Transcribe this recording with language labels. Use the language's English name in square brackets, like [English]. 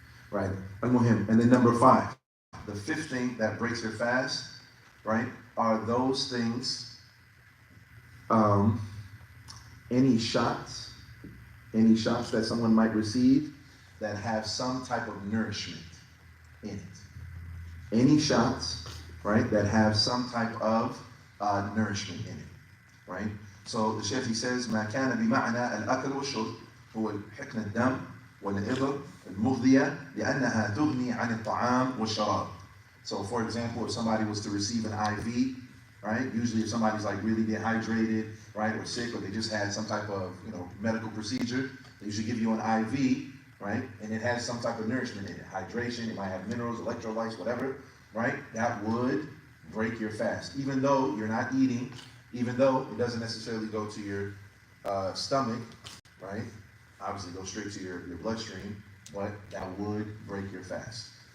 [English] Right, al-muhim. And then number 5, the 5th thing that breaks your fast, right, are those things, any shots that someone might receive that have some type of nourishment in it. Any shots, right, that have some type of nourishment in it, right? So the Shaykh, he says, [Arabic] ما كان بمعنى الأكل والشرب هو حقن الدم والإبر المغذية لأنها تغني عن الطعام والشراب. [English] So for example, if somebody was to receive an IV, right, usually if somebody's like really dehydrated, right, or sick, or they just had some type of, medical procedure, they usually give you an IV, right, and it has some type of nourishment in it, hydration, it might have minerals, electrolytes, whatever, right, that would break your fast, even though you're not eating, even though it doesn't necessarily go to your stomach, right, obviously go straight to your bloodstream, but that would break your fast.